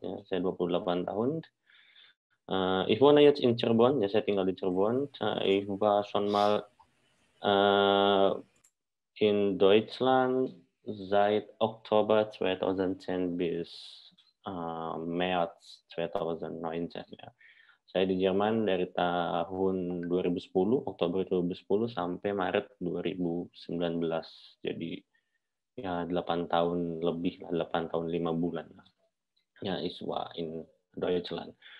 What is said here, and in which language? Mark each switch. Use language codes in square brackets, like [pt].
[id] Ya, saya 28 tahun. [de] Ich wohne jetzt in Cirebon, [id] ya saya tinggal di Cirebon. [de] Ich war schon mal in Deutschland seit Oktober 2010 bis März 2019. [id] Ya. Saya di Jerman dari tahun 2010, Oktober 2010 sampai Maret 2019. Jadi ya 8 tahun lebih, 8 tahun 5 bulan. [de] Ya, ich war in Deutschland.